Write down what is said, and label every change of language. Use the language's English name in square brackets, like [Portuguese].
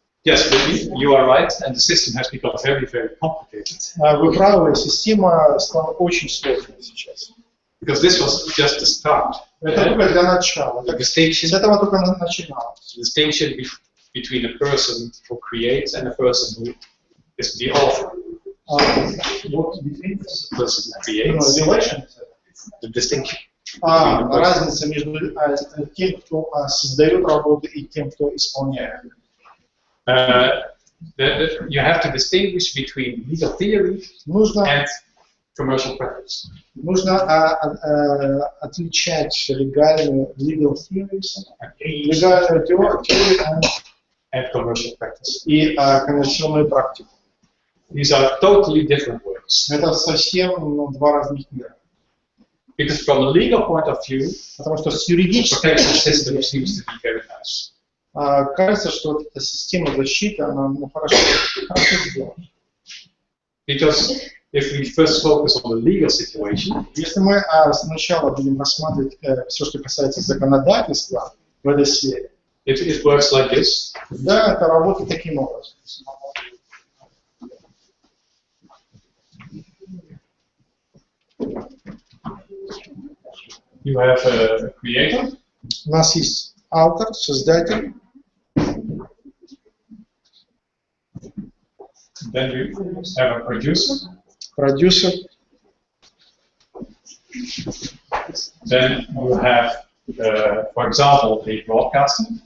[English] Yes, you are right, and the system has become very, very complicated. [Russian] Вы правы, система стала очень сложной сейчас. [English] Because this was just the start. [Russian] Это только для начала. [English] The distinction, [Russian] С этого только начиналось. [English] distinction between a person who creates and a person who is the author. [Russian] Вот, [English] The person who creates, the distinction. [Russian] разница между тем, кто создает работу, и тем, кто исполняет. [English] You have to distinguish between legal theory and commercial practice. [Russian] Нужно отличать легальную [English] legal theories, [Russian] легальную теорию [English] and commercial practice. [Russian] И коммерческую практику. [English] These are totally different words. [Russian] Это совсем два разных мира. [English] Because from a legal point of view, [Russian] потому что с юридической [English] system seems to be very nice. [Russian] Кажется, что вот эта система защиты, она хорошо сделана. [English] Because if we first focus on the legal situation, [Russian] если мы сначала будем рассматривать все, что касается законодательства в этой сфере, [English] it works like this. [Russian] Да, это работает таким образом. [English] You have a creator. [Russian] У нас есть автор, создатель. [English] Then you have a producer. [Russian] Продюсер. [English] Then you have, for example, a broadcaster.